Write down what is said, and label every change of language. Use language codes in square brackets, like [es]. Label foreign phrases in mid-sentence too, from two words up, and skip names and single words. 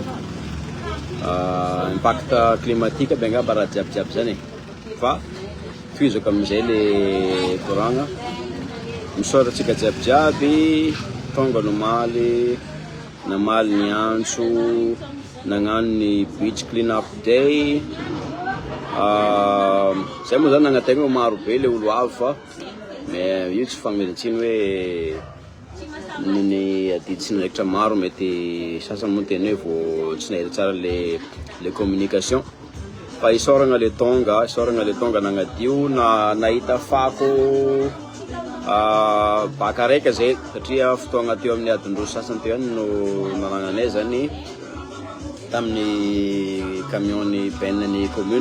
[mg] Impact climatique be angamba raha jiabijiaby zany e. Fa toizako amin'izay le koragna, misaoratsika jiabijiaby, tonga nomaly, namaly ny antso, nagnano ny [en] beach clean up day. [mg] Zay moa zany nagnategna maro be le olo avy fa mais io tsy fagnamezantsiny hoe ny adidy sy niraikitra maro mety sasany moa teny hoe vao tsy nahita tsara le communication. Fa isaoragna le tonga nagnadio na nahita fako baka raika zay satria fotoagna teo amin'ny adin-droa sasany teo ihany no nanagnanay zany tamin'ny camion-ny ben'ny commune.